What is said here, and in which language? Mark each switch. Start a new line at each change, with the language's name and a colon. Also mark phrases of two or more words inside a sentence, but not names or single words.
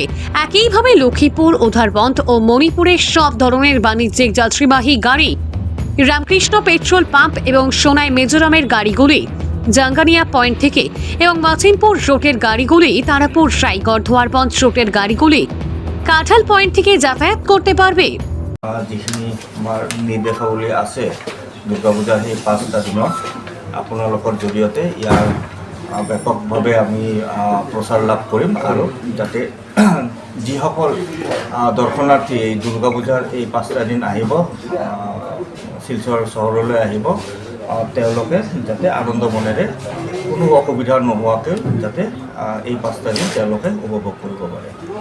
Bangla: একইভাবে লক্ষ্মীপুর, উধারবন্দ ও মণিপুরের সব ধরনের বাণিজ্যিক যাত্রীবাহী গাড়ি রামকৃষ্ণ পেট্রোল পাম্প এবং সোনাই, মিজোরামের গাড়িগুলি জাঙ্গানিয়া পয়েন্ট থেকে এবং মাচিনপুর রোডের গাড়িগুলি তারাপুর, রায়গড়, ধোয়ারবন্দ রোডের গাড়িগুলি কাঁঠাল পয়েন্ট থেকে যাতায়াত করতে পারবে।
Assamese: যিখিনি আমাৰ নিৰ্দেশাৱলী আছে দুৰ্গা পূজাৰ সেই 5টা দিনত আপোনালোকৰ জৰিয়তে ইয়াৰ ব্যাপকভাৱে আমি প্ৰচাৰ লাভ কৰিম আৰু যাতে যিসকল দৰ্শনাৰ্থী এই দুৰ্গা পূজাৰ এই 5টা দিন আহিব, শিলচৰ চহৰলৈ আহিব, তেওঁলোকে যাতে আনন্দ মনেৰে কোনো অসুবিধা নোহোৱাকৈ যাতে এই 5টা দিন তেওঁলোকে উপভোগ কৰিব পাৰে।